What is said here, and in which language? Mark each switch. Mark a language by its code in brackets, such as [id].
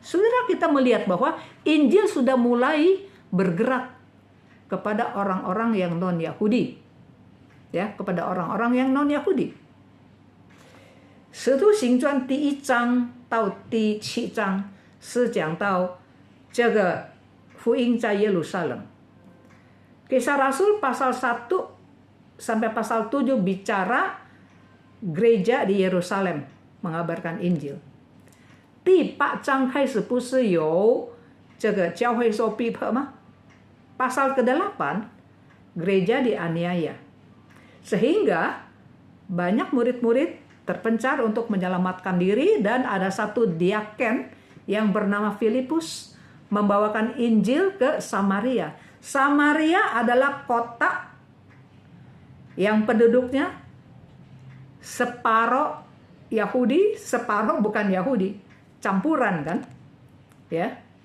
[id] Saudara, kita melihat bahwa Injil sudah mulai bergerak kepada orang-orang yang non-Yahudi. Ya, kepada orang-orang yang non-Yahudi. [zh] 使徒行传第1章到第7章是讲到这个福音在耶路撒冷。 [id] Kisah Rasul pasal 1 sampai pasal 7 bicara gereja di Yerusalem mengabarkan Injil. [zh] 第8章开始不是有这个教会受逼迫吗？ [id] Pasal ke-8 gereja dianiaya. Sehingga banyak murid-murid terpencar untuk menyelamatkan diri dan ada satu diaken yang bernama Filipus membawakan Injil ke Samaria. Samaria adalah kota yang penduduknya separuh Yahudi, separuh bukan Yahudi, campuran kan? Ya.